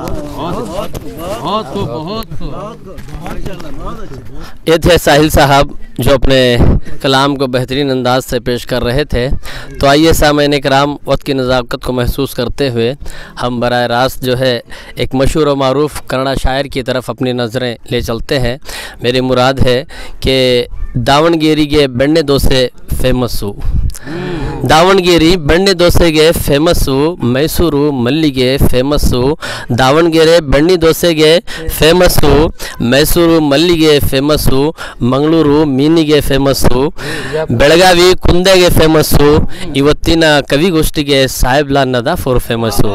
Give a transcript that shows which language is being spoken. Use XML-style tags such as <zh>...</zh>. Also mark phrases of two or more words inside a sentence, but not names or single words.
<hi>ये थे साहिल साहब जो अपने कलाम को बेहतरीन अंदाज से पेश कर रहे थे। तो आइए सामईन कराम, वक्त की नज़ाकत को महसूस करते हुए हम बराह रास्त जो है एक मशहूर और मारूफ कन्नड़ शायर की तरफ अपनी नज़रें ले चलते हैं। मेरी मुराद है कि</hi> <kn>ದಾವಣಗೆರೆಗೆ ಬೆಣ್ಣೆ ದೋಸೆ ಫೇಮಸ್ಸು, ದಾವಣಗೆರೆ ಬೆಣ್ಣೆ ದೋಸೆಗೆ ಫೇಮಸ್ಸು, ಮೈಸೂರು ಮಲ್ಲಿಗೆ ಫೇಮಸ್ಸು, ದಾವಣಗೆರೆ ಬೆಣ್ಣೆ ದೋಸೆಗೆ ಫೇಮಸ್ಸು, ಮೈಸೂರು ಮಲ್ಲಿಗೆ ಫೇಮಸ್ಸು, ಮಂಗಳೂರು ಮೀನಿಗೆ ಫೇಮಸ್ಸು, ಬೆಳಗಾವಿ ಕುಂದೆಗೆ ಫೇಮಸ್ಸು, ಇವತ್ತಿನ ಕವಿಗೋಷ್ಠಿಗೆ ಸಾಹೇಬ್ಲಾ ನದಾಫ್ ಫೇಮಸ್ಸು.</kn>